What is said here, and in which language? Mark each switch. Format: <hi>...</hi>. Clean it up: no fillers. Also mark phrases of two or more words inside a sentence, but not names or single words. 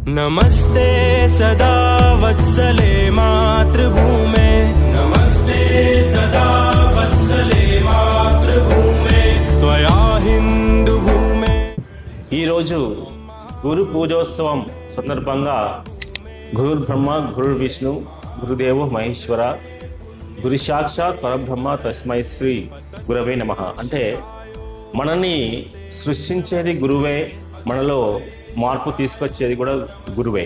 <sa>नमस्ते सदा वत्सले मातृभूमे नमस्ते सदा वत्सले मातृभूमे त्वया हिंदू भूमे।</sa> <te>ఈ రోజు గురు పూజోత్సవం సందర్భంగా</te> <sa>గురుర్ బ్రహ్మ గురుర్ విష్ణు గురుదేవో మహేశ్వర గురు సాక్షాత్ పరబ్రహ్మ తస్మై శ్రీ గురవే నమః.</sa> <te>అంటే మనల్ని సృష్టించేది గురువే, మనలో మార్పు తీసుకొచ్చేది కూడా గురువే.</te>